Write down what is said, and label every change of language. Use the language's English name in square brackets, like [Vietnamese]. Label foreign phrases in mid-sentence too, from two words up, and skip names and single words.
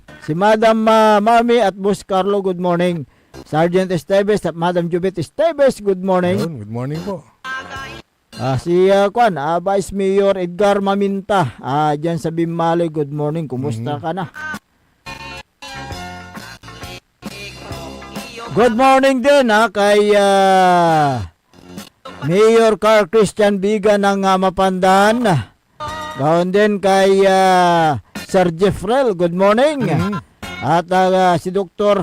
[Filipino] Si Madam Mami at Boss Carlo, [English] good morning. [Filipino] Sergeant Esteves at Madam Jubit Esteves, [English] good morning. Good morning po. [Filipino] Si Vice Mayor Edgar Maminta, dyan sa Bimali, [English] good morning. [Filipino] Kumusta ka na? [English] Good morning [Filipino] din kay Mayor Carl Christian Biga ng Mapandan. Gawin din kay Sir Jeffrel, [English] good morning. [Filipino] At si Dr.